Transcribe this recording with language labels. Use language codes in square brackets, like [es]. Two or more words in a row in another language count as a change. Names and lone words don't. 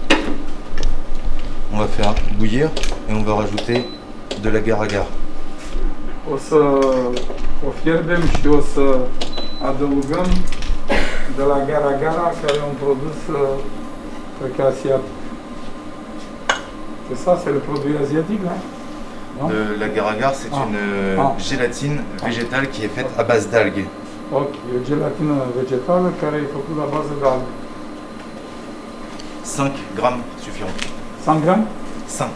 [fr] On va faire bouillir et on va rajouter de l'agar-agar. [ro] O să o fierbem și o să adăugăm de la Gara Gara, care e un produs, cred că asiatic. [fr] C'est ça, c'est le produit asiatique, là? non? l'agar-agar, c'est Ah. une Ah. gélatine végétale qui est faite à base d'algues. [ro] Ok, e o gelatină vegetală care e făcută la bază de alge. [fr] 5 grammes suffiront. [ro] 100 grame? 5.